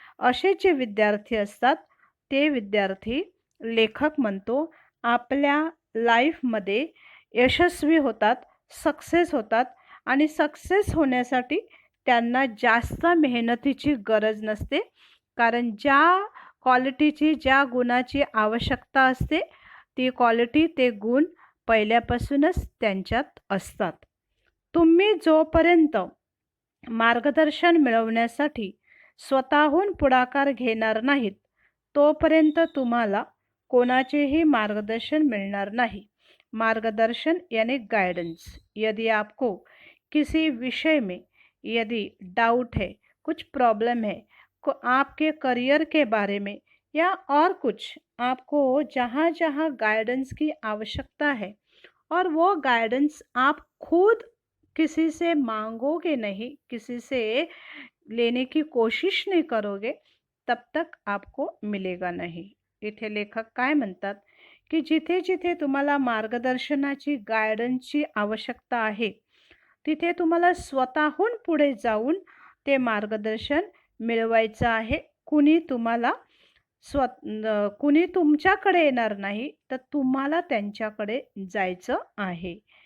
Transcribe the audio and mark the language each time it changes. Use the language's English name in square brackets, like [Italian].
[Marathi] असे जे विद्यार्थी असतात ते विद्यार्थी लेखक म्हणतो आपल्या लाईफमध्ये यशस्वी होतात, सक्सेस होतात आणि सक्सेस होण्यासाठी त्यांना जास्त मेहनतीची गरज नसते, कारण ज्या क्वालिटीची, ज्या गुणाची आवश्यकता असते ती क्वालिटी, ते गुण पहिल्यापासूनच त्यांच्यात असतात. तुम्ही जोपर्यंत मार्गदर्शन मिळवण्यासाठी स्वतःहून पुढाकार घेणार नाहीत तोपर्यंत तुम्हाला कोणाचेही मार्गदर्शन मिळणार नहीं. [Hindi] मार्गदर्शन यानी गाइडेंस. यदि आपको किसी विषय में यदि डाउट है, कुछ प्रॉब्लम है, आपके करियर के बारे में या और कुछ, आपको जहाँ जहाँ गाइडेंस की आवश्यकता है और वो गाइडेंस आप खुद किसी से मांगोगे नहीं, किसी से लेने की कोशिश नहीं करोगे, तब तक आपको मिलेगा नहीं. [Marathi] इथे लेखक काय म्हणतात की जिथे जिथे तुम्हाला मार्गदर्शनाची, गायडन्सची आवश्यकता आहे तिथे तुम्हाला स्वतःहून पुढे जाऊन ते मार्गदर्शन मिळवायचं आहे. कुणी तुमच्याकडे येणार नाही, तर तुम्हाला त्यांच्याकडे जायचं आहे.